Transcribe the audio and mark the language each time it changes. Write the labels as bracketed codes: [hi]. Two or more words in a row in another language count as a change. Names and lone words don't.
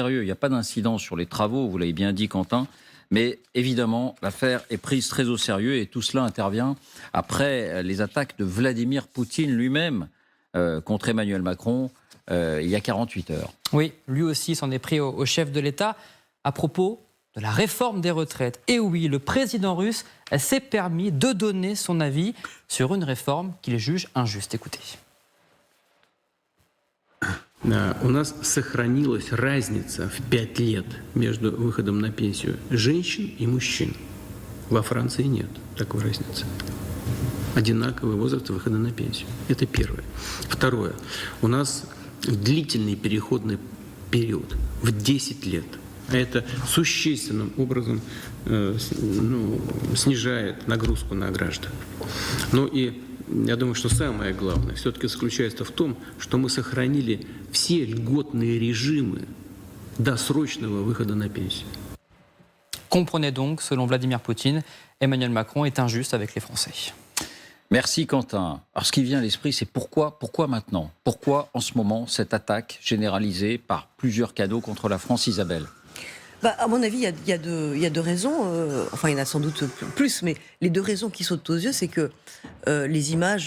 [fr] Il n'y a pas d'incident sur les travaux, vous l'avez bien dit Quentin. Mais évidemment, l'affaire est prise très au sérieux et tout cela intervient après les attaques de Vladimir Poutine lui-même contre Emmanuel Macron il y a 48 heures. Oui, lui aussi s'en est pris au chef de l'État à propos de la réforme des retraites. Et oui, le président russe s'est permis de donner son avis sur une réforme qu'il juge injuste. Écoutez. [ru] У нас сохранилась разница в 5 лет между выходом на пенсию женщин и мужчин. Во Франции нет такой разницы. Одинаковый возраст выхода на пенсию. Это первое. Второе. У нас длительный переходный период в 10 лет. Это существенным образом снижает нагрузку на граждан. Ну и я думаю, что самое главное все-таки заключается в том, что мы сохранили все льготные режимы досрочного выхода на пенсию. [fr] Comprenez donc, selon Vladimir Poutine, Emmanuel Macron est injuste avec les Français. Merci Quentin. Alors ce qui vient à l'esprit, c'est pourquoi maintenant? Pourquoi en ce moment cette attaque généralisée par plusieurs canaux contre la France, Isabelle? À mon avis, il y a deux raisons. Enfin, il y en a sans doute plus, mais les deux raisons qui sautent aux yeux, c'est que les images...